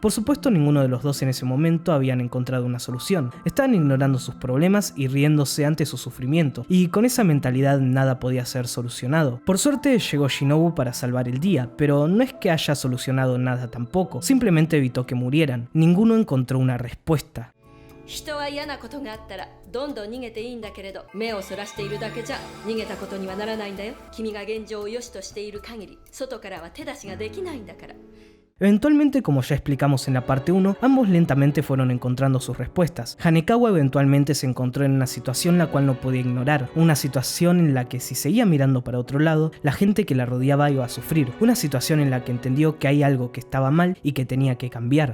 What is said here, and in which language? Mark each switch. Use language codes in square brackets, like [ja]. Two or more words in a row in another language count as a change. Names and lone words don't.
[es] Por supuesto, ninguno de los dos en ese momento habían encontrado una solución, estaban ignorando sus problemas y riéndose ante su sufrimiento, y con esa mentalidad nada podía ser solucionado. Por suerte llegó Shinobu para salvar el día, pero no es que haya solucionado nada tampoco, simplemente evitó que murieran. Ninguno encontró una respuesta. [ja] 人は嫌なことがあったらどんどん逃げていいんだけれど、目をそらしているだけじゃ逃げたことにはならないんだよ。君が現状を良しとしている限り、外からは手出しができないんだから。 [es] Eventualmente, como ya explicamos en la parte 1, ambos lentamente fueron encontrando sus respuestas. Hanekawa eventualmente se encontró en una situación la cual no podía ignorar, una situación en la que si seguía mirando para otro lado, la gente que la rodeaba iba a sufrir, una situación en la que entendió que hay algo que estaba mal y que tenía que cambiar.